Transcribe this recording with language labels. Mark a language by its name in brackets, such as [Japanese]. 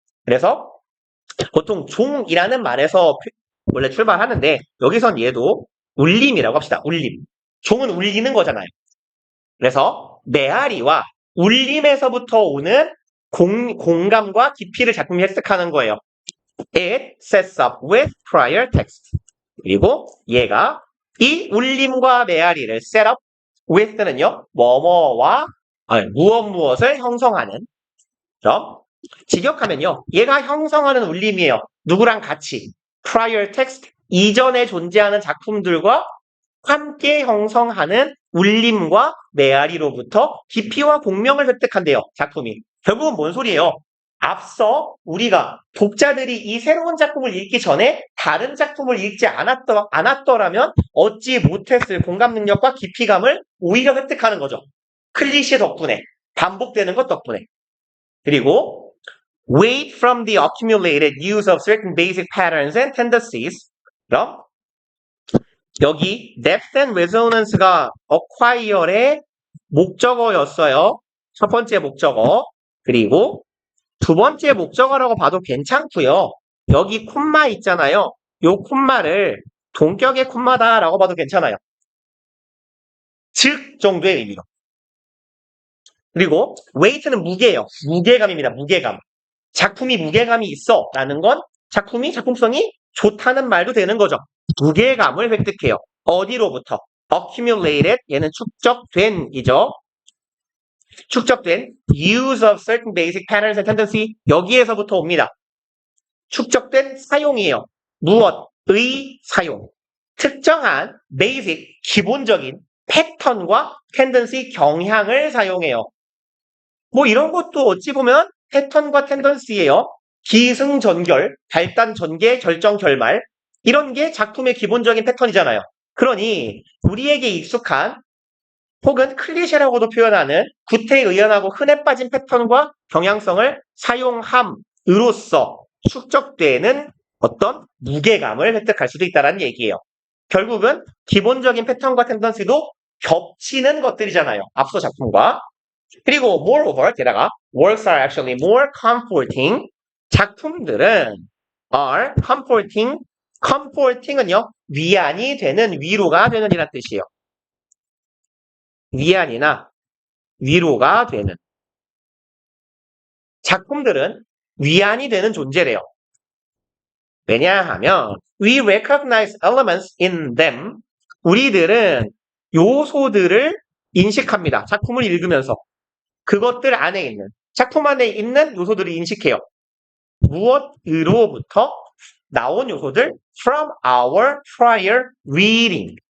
[Korean] 그래서 보통 종이라는 말에서 원래 출발하는데 여기선 얘도 울림이라고 합시다. 울림. 종은 울리는 거잖아요. 그래서 메아리와 울림에서부터 오는 공감과 깊이를 작품이 획득하는 거예요. [English] It sets up with prior text. [Korean] 그리고 얘가 이 울림과 메아리를 set up with는요, 무엇을 형성하는. 그럼 직역하면요, 얘가 형성하는 울림이에요. 누구랑 같이? prior text, 이전에 존재하는 작품들과 함께 형성하는 울림과 메아리로부터 깊이와 공명을 획득한대요. 작품이. 결국은 뭔 소리예요? 앞서 우리가 독자들이 이 새로운 작품을 읽기 전에 다른 작품을 읽지 않았더라면 얻지 못했을 공감 능력과 깊이감을 오히려 획득하는 거죠. 클리셰 덕분에, 반복되는 것 덕분에. 그리고 [English] wait from the accumulated use of certain basic patterns and tendencies. [Korean] 그럼 여기 [English] depth and resonance [Korean] 가 acquire의 목적어였어요. 첫 번째 목적어. 그리고 두 번째 목적어라고 봐도 괜찮고요. 여기 콤마 있잖아요. 요 콤마를 동격의 콤마다라고 봐도 괜찮아요. 즉 정도의 의미로. 그리고 weight는 무게예요. 무게감입니다. 무게감. 작품이 무게감이 있어 라는 건 작품성이 좋다는 말도 되는 거죠. 무게감을 획득해요. 어디로부터? accumulated, 얘는 축적된이죠. [English] 축적된 use of certain basic patterns and tendency, [Korean] 여기에서부터 옵니다. 축적된 사용이에요. 무엇의 사용? 특정한 basic, 기본적인 패턴과 tendency, 경향을 사용해요. 뭐 이런 것도 어찌 보면 패턴과 텐던시예요. 기승전결, 발단, 전개, 결정, 결말. 이런 게 작품의 기본적인 패턴이잖아요. 그러니 우리에게 익숙한 혹은 클리셰라고도 표현하는 구태의연하고 흔해 빠진 패턴과 경향성을 사용함으로써 축적되는 어떤 무게감을 획득할 수도 있다는 얘기예요. 결국은 기본적인 패턴과 텐던시도 겹치는 것들이잖아요. 앞서 작품과. [English] 그리고 moreover, [Korean] 게다가 [English] works are actually more comforting. [Korean] 작품들은 [English] are comforting. [Korean] comforting은요, 위안이 되는, 위로가 되는 이란 뜻이에요. 위안이나 위로가 되는 작품들은 위안이 되는 존재래요. 왜냐하면 [English] we recognize elements in them. [Korean] 우리들은 요소들을 인식합니다. 작품을 읽으면서. 그것들 안에 있는, 작품 안에 있는 요소들을 인식해요. 무엇으로부터 나온 요소들? [English] From our prior reading.